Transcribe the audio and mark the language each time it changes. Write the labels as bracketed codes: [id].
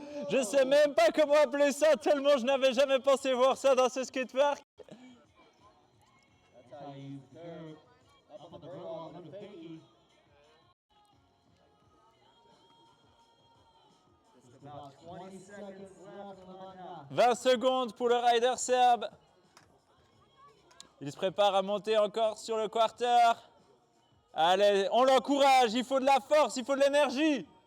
[fr] Je ne sais même pas comment appeler ça, tellement je n'avais jamais pensé voir ça dans ce skatepark. [en] That's how you use the curve. Up on the bird wall, little fakie. Just about 20 seconds left on that. [fr] 20 secondes pour le rider serbe. Il se prépare à monter encore sur le quarter. Allez, on l'encourage, il faut de la force, il faut de l'énergie.